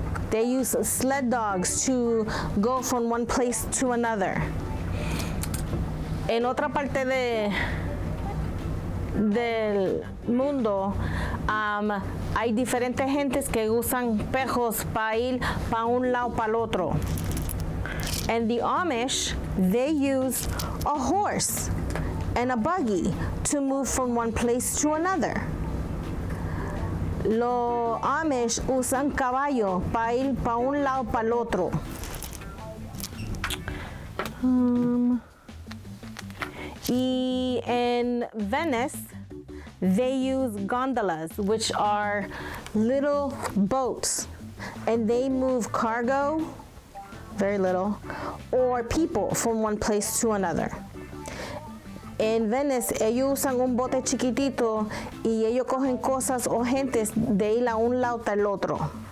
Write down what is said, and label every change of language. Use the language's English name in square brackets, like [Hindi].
[English] They use sled dogs to go from one place to another. [Spanish] En otra parte del mundo, hay diferentes gentes que usan perros para ir para un lado para el otro. [English] And the Amish, they use a horse and a buggy to move from one place to another. [Spanish] Los Amish usan caballo para ir para un lado para el otro. [English] Y en Venice, they use gondolas, which are little boats, and they move cargo, very little, or people from one place to another. [Spanish] En Venice, ellos usan un bote chiquitito y ellos cogen cosas o gentes de ir a un lado al otro.